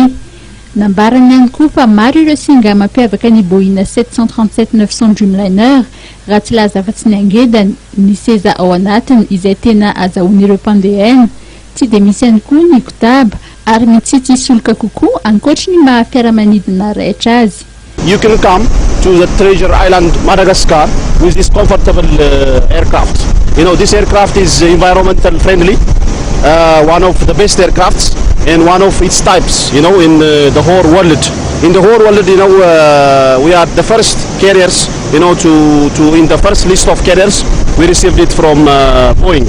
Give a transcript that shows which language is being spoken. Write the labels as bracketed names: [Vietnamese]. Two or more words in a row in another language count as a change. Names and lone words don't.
[Malagasy] Nambarany ihany koa fa maro ireo singa mampiavaka ny Boeing 737-900 Dreamliner raha tsy laza afa-tsy ny angeda ny seza ao anatiny izay tena azahoan'ireo mpandeha tsy dia misy ihany koa ny kotaba ary mitsitsy solika kokoa ankoatra ny maha-fiaramanidina raitra azy. [English] You can come to the Treasure Island, Madagascar, with this comfortable aircraft. You know, this aircraft is environmental friendly, one of the best aircrafts and one of its types, you know, in the whole world. In the whole world, you know, we are the first carriers, you know, to in the first list of carriers, we received it from Boeing.